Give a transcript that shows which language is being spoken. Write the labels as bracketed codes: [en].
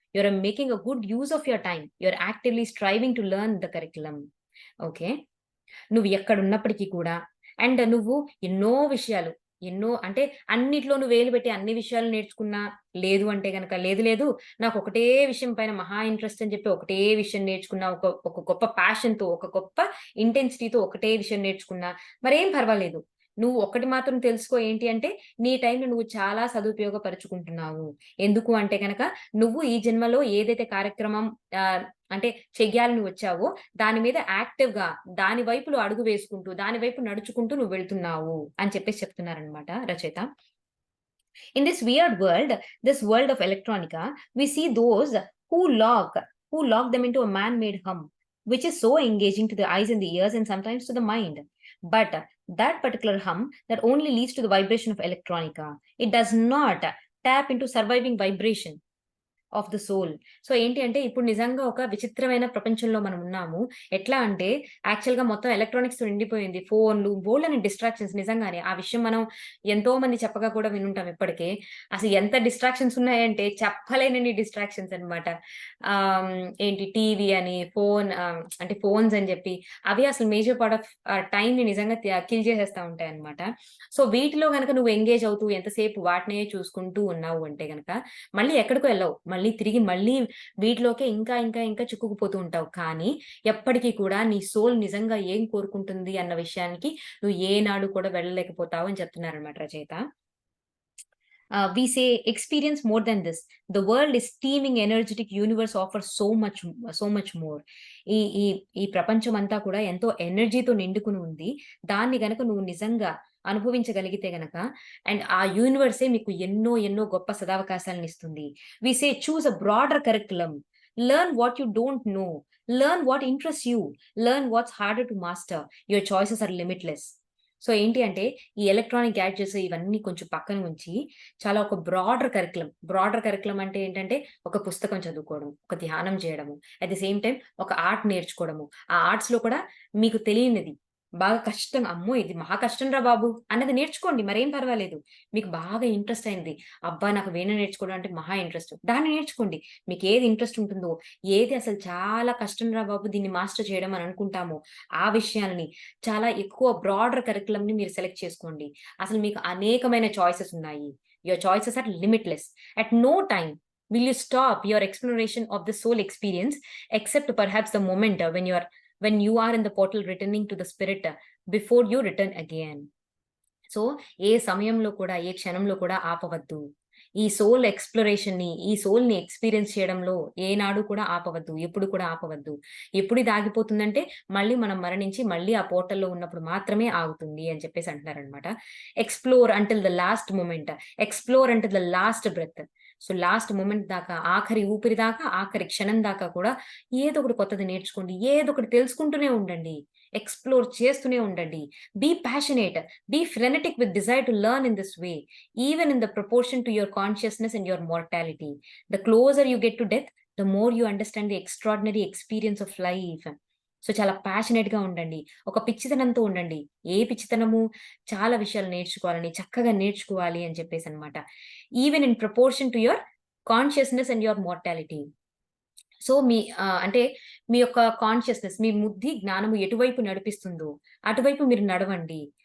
[en] You're making a good use of your time. You're actively striving to learn the curriculum. Okay. [te] నువ్వు ఎక్కడున్నప్పటికీ కూడా నువ్వు ఎన్నో అంటే అన్నిట్లో నువ్వు వేలు పెట్టి అన్ని విషయాలు నేర్చుకున్నా, లేదు అంటే గనక లేదు నాకు ఒకటే విషయం పైన మహా ఇంట్రెస్ట్ అని చెప్పి ఒకటే విషయం నేర్చుకున్నా, ఒక గొప్ప ప్యాషన్‌తో, ఒక గొప్ప ఇంటెన్సిటీతో ఒకటే విషయం నేర్చుకున్నా మరేం పర్వాలేదు. నువ్వు ఒక్కటి మాత్రం తెలుసుకో ఏంటి అంటే, నీ టైంని నువ్వు చాలా సదుపయోగపరుచుకుంటున్నావు. ఎందుకు అంటే గనక నువ్వు ఈ జన్మలో ఏదైతే కార్యక్రమం అంటే చెయ్యాలని వచ్చావో దాని మీద యాక్టివ్‌గా దాని వైపులో అడుగు వేసుకుంటూ, దాని వైపు నడుచుకుంటూ నువ్వు వెళ్తున్నావు అని చెప్పేసి చెప్తున్నారనమాట రచయిత. [en] In this weird world, this world of electronica, we see those who lock them into a man-made hum, which is so engaging to the eyes and the ears and sometimes to the mind. But that particular hum that only leads to the vibration of electronica. It does not tap into surviving vibration of the soul. [te] So ఏంటి అంటే ఇప్పుడు నిజంగా ఒక విచిత్రమైన ప్రపంచంలో మనం ఉన్నాము. ఎట్లా అంటే యాక్చువల్‌గా మొత్తం ఎలక్ట్రానిక్స్‌తో నిండిపోయింది. ఫోన్‌లు, బోలెడన్ని డిస్ట్రాక్షన్స్ నిజంగానే. ఆ విషయం మనం ఎంతో మంది చెప్పగా కూడా వినుంటాం ఇప్పటికే. అసలు ఎంత డిస్ట్రాక్షన్స్ ఉన్నాయంటే చెప్పలేనన్ని డిస్ట్రాక్షన్స్ అన్నమాట. ఏంటి టీవీ అని, అంటే ఫోన్స్ అని చెప్పి అవి అసలు మేజర్ పార్ట్ ఆఫ్ టైమ్‌ని నిజంగా కిల్ చేసేస్తా ఉంటాయన్నమాట. సో వీటిలో గనక నువ్వు ఎంగేజ్ అవుతూ ఎంతసేపు వాటినే చూసుకుంటూ ఉన్నావు అంటే గనక మళ్ళీ ఎక్కడికో ఎళ్ళవు. మళ్ళీ వీటిలోకే ఇంకా చిక్కుకుపోతూ ఉంటావు. కానీ ఎప్పటికి కూడా నీ సోల్ నిజంగా ఏం కోరుకుంటుంది అన్న విషయానికి నువ్వు ఏనాడు కూడా వెళ్ళలేకపోతావు అని చెప్తున్నారనమాట రచయిత. [en] We say experience more than this. The world is teeming, energetic universe offers so much more. [te] ఈ ఈ ఈ ప్రపంచం అంతా కూడా ఎంతో ఎనర్జీతో నిండుకుని ఉంది. దాన్ని గనక నువ్వు నిజంగా అనుభవించగలిగితే గనక ఆ యూనివర్సే మీకు ఎన్నో గొప్ప సదవకాశాలనిస్తుంది. [en] We say choose a broader curriculum. Learn what you don't know. Learn what interests you. Learn what's harder to master. Your choices are limitless. [te] So ఏంటి అంటే ఈ ఎలక్ట్రానిక్ గ్యాడ్జెట్స్ ఇవన్నీ కొంచెం పక్కన ఉంచి చాలా ఒక బ్రాడర్ కరిక్యులమ్ అంటే ఏంటంటే ఒక పుస్తకం చదువుకోవడం, ఒక ధ్యానం చేయడము, [en] at the same time [te] ఒక ఆర్ట్ నేర్చుకోవడము. ఆ ఆర్ట్స్‌లో కూడా మీకు తెలియనిది బాగా కష్టం, అమ్మో! ఇది మహా కష్టంరా బాబు అన్నది నేర్చుకోండి. మరేం పర్వాలేదు. మీకు బాగా ఇంట్రెస్ట్ అయింది. అబ్బా! నాకు వీణ నేర్చుకోవడం అంటే మహా ఇంట్రెస్ట్. దాన్ని నేర్చుకోండి. మీకేది ఇంట్రెస్ట్ ఉంటుందో, ఏది అసలు చాలా కష్టంరా బాబు దీన్ని మాస్టర్ చేయడం అని అనుకుంటామో, ఆ విషయాలని చాలా ఎక్కువ బ్రాడర్ కరిక్యులమ్‌ని మీరు సెలెక్ట్ చేసుకోండి. అసలు మీకు అనేకమైన చాయిసెస్ ఉన్నాయి. [en] Your choices are limitless. At no time will you stop your exploration of the soul experience except perhaps the moment when you are in the portal returning to the spirit before you return again. [te] So ఏ సమయంలో కూడా, ఏ క్షణంలో కూడా ఆపవద్దు. ఈ సోల్‌ని experience చేయడంలో ఏనాడు కూడా ఆపవద్దు. ఎప్పుడు కూడా ఆపవద్దు. ఎప్పుడు ఇది ఆగిపోతుందంటే మళ్ళీ మనం మరణించి మళ్ళీ ఆ పోర్టల్‌లో ఉన్నప్పుడు మాత్రమే ఆగుతుంది అని చెప్పేసి అంటున్నారనమాట. [en] Explore until the last moment. Explore until the last breath. [te] So last moment దాకా, ఆఖరి ఊపిరి దాకా, ఆఖరి క్షణం దాకా కూడా ఏదో ఒకటి కొత్తది నేర్చుకోండి. ఏదో ఒకటి తెలుసుకుంటూనే ఉండండి. ఎక్స్‌ప్లోర్ చేస్తూనే ఉండండి. [en] Be passionate. Be frenetic with desire to learn in this way, even in the proportion to your consciousness and your mortality. The closer you get to death, the more you understand the extraordinary experience of life. [te] So, చాలా ప్యాషనేట్‌గా ఉండండి. ఒక పిచ్చితనంతో ఉండండి. ఏ పిచ్చితనము చాలా విషయాలు నేర్చుకోవాలని, చక్కగా నేర్చుకోవాలి అని చెప్పేసనమాట. [en] Even in proportion to your consciousness and your mortality. [te] So, అంటే మీ యొక్క కాన్షియస్‌నెస్, మీ బుద్ధి, జ్ఞానము ఎటువైపు నడిపిస్తుందో, అటువైపు మీరు నడవండి.